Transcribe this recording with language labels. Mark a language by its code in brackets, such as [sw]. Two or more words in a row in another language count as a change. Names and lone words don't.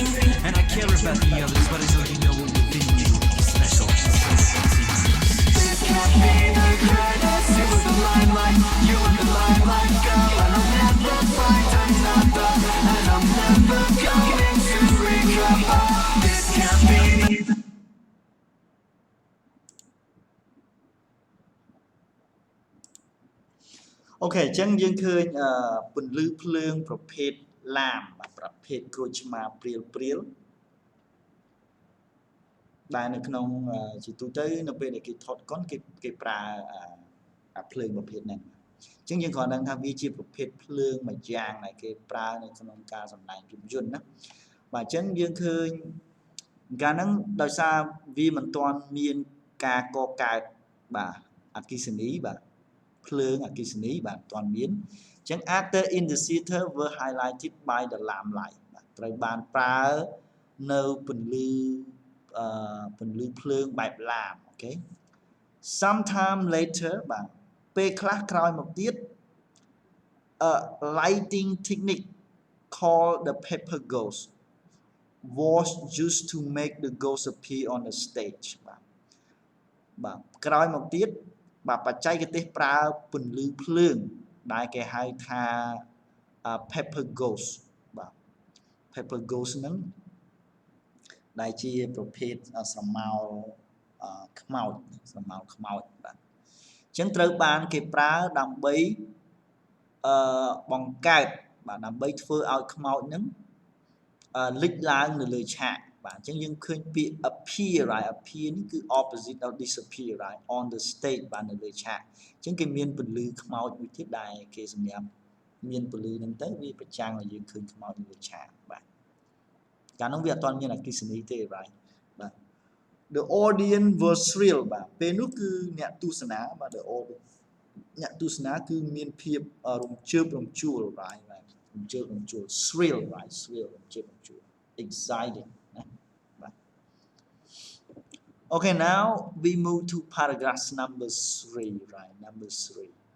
[en] And I care about the others, but I know you know it within you. You're special, so this can't be the greatest. You were the limelight, you were the limelight, girl. And I'll never find another, and I'm never going to recover. This can't be the [km] OK អញ្ចឹងយើងឃើញពន្លឺភ្លើងប្រភេទឡាមប្រភេទក្រូចឆ្មាព្រាលព្រាលដែលនៅក្នុងជាទូទៅនៅពេលដែលគេថតកុនគេប្រើភ្លើងប្រភេទហ្នឹងអញ្ចឹងយើងគ្រាន់ដឹងថា វាជាប្រភេទភ្លើងមួយយ៉ាងដែលគេប្រើនៅក្នុងការសម្ដែងភាពយន្តណាបាទអញ្ចឹងយើងឃើញកាលហ្នឹងដោយសារវាមិនទាន់មានការក កើតបាទអគ្គិសនីបាទភ្លើងអគ្គិសនីបាទមិនទាន់មានអញ្ចឹង [en] actor in the theater were highlighted by the lamplight [km] បាទត្រូវបានប្រើនៅពន្លឺភ្លើងបែបឡាមអូខេ [en] sometime later [km] បាទពេល ខ្លះក្រោយមកទៀត [en] a lighting technique called the pepper ghost was used to make the ghost appear on the stage [km] បាទក្រោយមកទៀតបាទបច្ចេកទេសប្រើពន្លឺភ្លើងដែលគេហៅថា [en] pepper ghost [km] បាទ [en] pepper ghost [km] ហ្នឹងដែលជាប្រភេទស្រមោលខ្មោចបាទអញ្ចឹងត្រូវបានគេប្រើដើម្បី បង្កើតបាទដើម្បីធ្វើឲ្យខ្មោចហ្នឹងលេចឡើងនៅលើឆាកបាទអញ្ចឹងយើងឃើញពាក្យ [en] appear right appear [km] នេះគឺ [en] opposite of disappear right on the stage [km] បាទ នៅលើឆាកអញ្ចឹងគេមានពន្លឺខ្មោចមួយទៀតដែលគេសម្រាប់មានពន្លឺហ្នឹងទៅវាប្រចាំងឲ្យយើងឃើញខ្មោចនៅលើឆា កបាទកាលនោះវាអត់ទាន់មានអគ្គិសនីទេ right បាទ [en] the audience was thrilled [km] បាទពេលនោះគឺអ្នកទស្សនាបាទ [en] the audience [km] អ្នកទស្សនាគឺមានភាពរំជើបរំជួល right បាទរំជើបរំជួល [en] thrill right thrill [km] រំជើបរំជួល exciting ណាបាទ [en] Okay now we move to paragraph number 3 right number 3